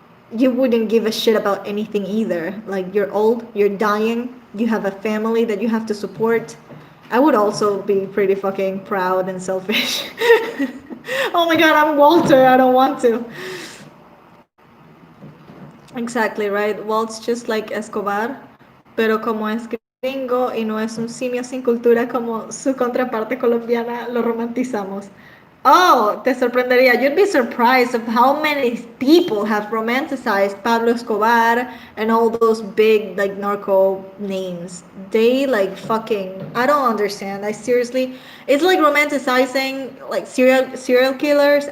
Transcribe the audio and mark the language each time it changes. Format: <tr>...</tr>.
<en>You wouldn't give a shit about anything either. Like you're old, you're dying, you have a family that you have to support. I would also be pretty fucking proud and selfish. Oh my god, I'm Walter, I don't want to. Exactly, right? Walt's just like Escobar,</en> <es>pero como es gringo y no es un simio sin cultura como su contraparte colombiana, lo romantizamos. Oh, te sorprendería.</es> <en>You'd be surprised of how many people have romanticized Pablo Escobar and all those big like narco names. They like fucking I don't understand. I seriously it's like romanticizing like serial killers.</en>